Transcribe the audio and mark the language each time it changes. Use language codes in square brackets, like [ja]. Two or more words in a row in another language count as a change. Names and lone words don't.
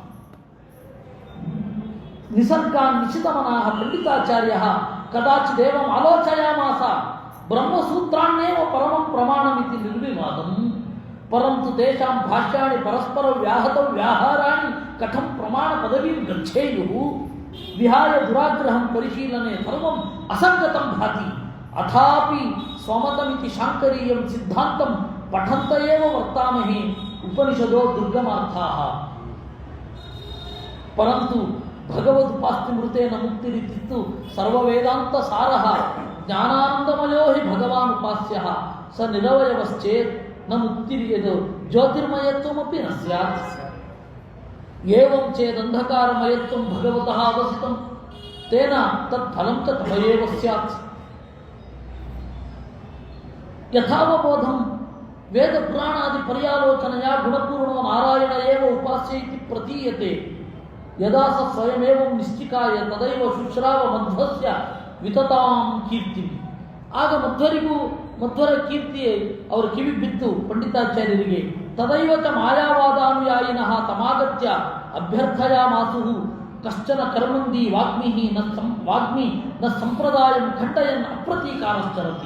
[sa] ನಿಸರ್ಗಾನ್ ನಿಶಿತಮನಾಃ ಪಂಡಿತಾಚಾರ್ಯಃ ಕದಾಚಿದೇವಂ ಆಲೋಚಯಾಮಾಸ ಬ್ರಹ್ಮಸೂತ್ರಾಣ್ಯೇವ ಪರಮಂ ಪ್ರಮಾಣಮಿತಿ ನಿರ್ವಿವಾದಂ ಪರಂತು ತೇಷಾಂ ಭಾಷ್ಯಾಣಿ ಪರಸ್ಪರ ವ್ಯಾಹತೌ ವ್ಯಾಹಾರಾಣಿ ಕಥಂ ಪ್ರಮಾಣ ಪದವೀಂ ಗಚ್ಚೇಯುಃ ವಿಹಾಯ ದುರಾಗ್ರಹಂ ಪರಿಶೀಲನೆ ಸರ್ವಂ ಅಸಂಗತಂ ಭಾತಿ ಅಥಾಪಿ ಸ್ವಮತಮಿತಿ ಶಾಂಕರೀಯಂ ಸಿದ್ಧಾಂತಂ ಪಠಂತ ಏವ ವರ್ತಾಮಹೇ ಉಪನಿಷದೋ ದುರ್ಗಮಾರ್ಥಾಃ ಪರಂತು ಭಗವದುಪಾಸ್ತಿಮೃತೇನ ಮುಕ್ತಿರಿತಿತ್ತು ಸರ್ವವೇದಾಂತ ಸಾರಃ ಜ್ಞಾನಾನಂದಮಯೋ ಹಿ ಭಗವಾನ್ ಉಪಾಸ್ಯಃ ಸ ನಿರವಯವಶ್ಚೇತ್ ನ ಮುಕ್ತಿರ್ಯದು ಜ್ಯೋತಿರ್ಮಯತ್ವಮಪಿ ನ ಸ್ಯಾತ್ ಏವಂ ಚೇದಂಧಕಾರಮಯತ್ವಂ ಭಗವತಃ ಅವಸಿತಂ ತೇನ ತತ್ಫಲಂ ಚ ತಮಯೇವ ಸ್ಯಾತ್ ಯಥಾವಬೋಧಂ ವೇದ ಪುರಾಣಾದಿ ಪರ್ಯಾಲೋಚನೆಯ ಗುಣಪೂರ್ಣೋ ನಾರಾಯಣ ಏವ ಉಪಾಸ್ಯ ಇತಿ ಪ್ರತೀಯತೆ ಯದಾ ಸ ಸ್ವಯಮೇವಂ ನಿಶ್ಚಿಕಾಯ ತದೈವ ಶುಶ್ರಾವ ಮಧ್ವಸ್ಯ ವಿತತಾಂ ಕೀರ್ತಿ. [kn] ಆಗ ಮಧ್ವರ ಕೀರ್ತಿ ಅವರ ಕಿವಿ ಬಿತ್ತು ಪಂಡಿತಾಚಾರ್ಯರಿಗೆ. [sa] ತದೈವ ಚ ಮಾಯಾವಾದಾನುಯಾಯಿನಃ ತಮಾಗತ್ಯ ಅಭ್ಯರ್ಥಯಾಮಾಸುಃ ಕಶ್ಚನ ಕರ್ಮಂದಿ ವಾಗ್ಮಿ ನ ಸಂಪ್ರದಾಯಂ ಖಂಡಯನ್ ಅಪ್ರತೀಕಾರಶ್ಚರತಿ.